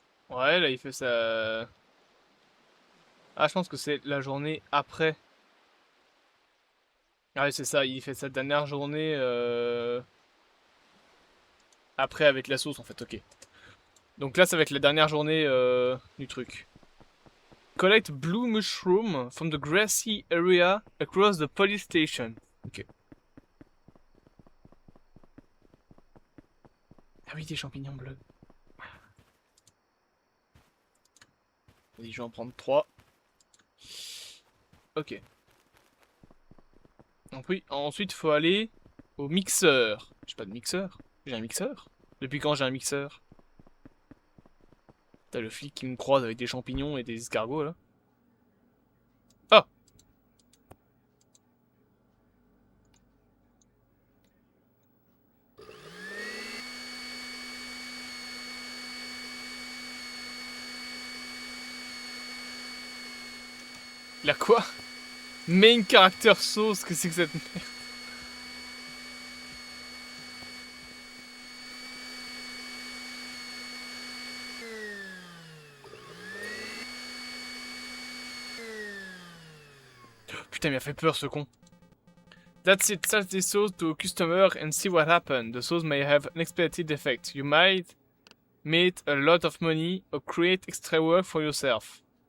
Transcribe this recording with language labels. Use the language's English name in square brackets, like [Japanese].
[French] Ouais, là il fait ça. Ah, je pense que c'est la journée après. Ah ouais, c'est ça, il fait sa dernière journée après avec la sauce en fait, ok. Donc là, ça va être la dernière journée du truc. [English] Collect blue mushroom from the grassy area across the police station. [French] Ok. Ah oui, des champignons bleus. Vas-y, je vais en prendre 3. Ok. Donc oui, ensuite, il faut aller au mixeur. J'ai pas de mixeur. J'ai un mixeur? Depuis quand j'ai un mixeur? T'as le flic qui me croise avec des champignons et des escargots, là. Ah! La quoi? Main character sauce, que c'est que cette merde? Putain, il m'a fait peur ce con. [English] That's it, sell this sauce to a customer and see what happens. The sauce may have unexpected effects. You might make a lot of money or create extra work for yourself.